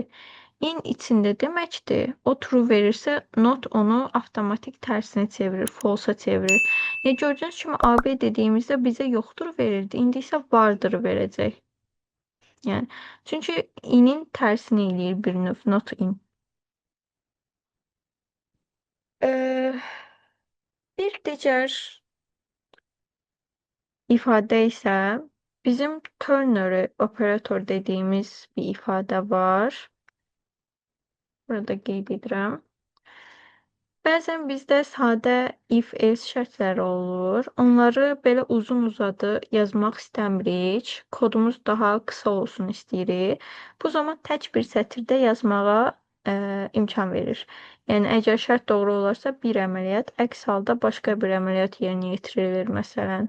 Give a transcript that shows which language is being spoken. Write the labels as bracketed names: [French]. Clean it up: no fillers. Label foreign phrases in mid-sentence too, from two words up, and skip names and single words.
[Azerbaijani] In içində deməkdir, o true verirsə, not onu avtomatik tərsinə çevirir, false-a çevirir. Gördüyünüz kimi AB dediyimizdə bizə yoxdur verirdi, indi isə vardır verəcək. Yəni, çünki inin tərsini eləyir bir növ, [English] not in. [Azerbaijani] Bir digər ifadə isə bizim [English] ternary operator [Azerbaijani] dediyimiz bir ifadə var. Burada qeyd edirəm. Bəzən bizdə sadə [English] if else [Azerbaijani] şərtləri olur. Onları belə uzun-uzadı yazmaq istəmirik. Kodumuz daha qısa olsun istəyirik. Bu zaman tək bir sətirdə yazmağa imkan verir. Yəni əgər şərt doğru olarsa bir əməliyyat, əks halda başqa bir əməliyyat yerinə yetirilir məsələn.